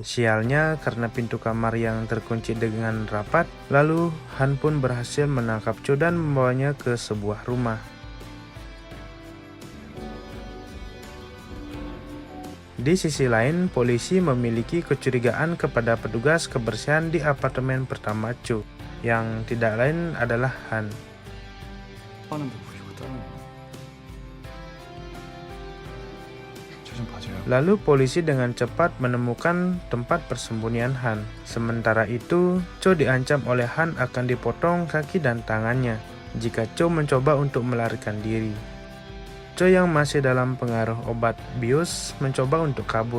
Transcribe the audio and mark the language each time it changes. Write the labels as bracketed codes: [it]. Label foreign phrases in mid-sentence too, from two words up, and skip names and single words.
[id] Sialnya karena pintu kamar yang terkunci dengan rapat, lalu Han pun berhasil menangkap Cho dan membawanya ke sebuah rumah. Di sisi lain, polisi memiliki kecurigaan kepada petugas kebersihan di apartemen pertama Cho, yang tidak lain adalah Han. [ko] 하는데 보이고 따르는 거. 저 좀 봐줘요. [id] Lalu polisi dengan cepat menemukan tempat persembunyian Han. Sementara itu, Cho diancam oleh Han akan dipotong kaki dan tangannya jika Cho mencoba untuk melarikan diri. Cho yang masih dalam pengaruh obat bius mencoba untuk kabur.